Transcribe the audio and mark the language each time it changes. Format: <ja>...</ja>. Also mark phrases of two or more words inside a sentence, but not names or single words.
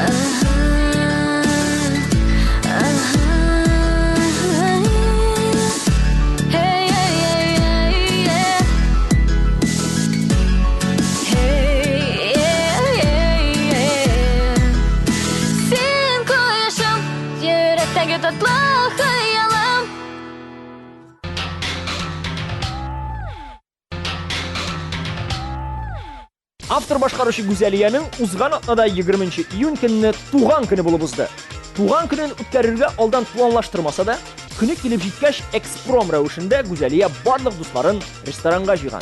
<tt>Hey, hey, hey, hey, yeah. Hey, hey, hey, hey. Sen koyaşım, yürekteki tatlı hayalım. Автор башкаручы Гүзәлиянең узган атнада 20 июнь көнне туган көне булып узды. Туган көнен үткәрергә алдан планлаштырмаса да, көне килеп җиткәч экспром рәвешендә Гүзәлия барлык дусларын ресторанга җыйган.</tt>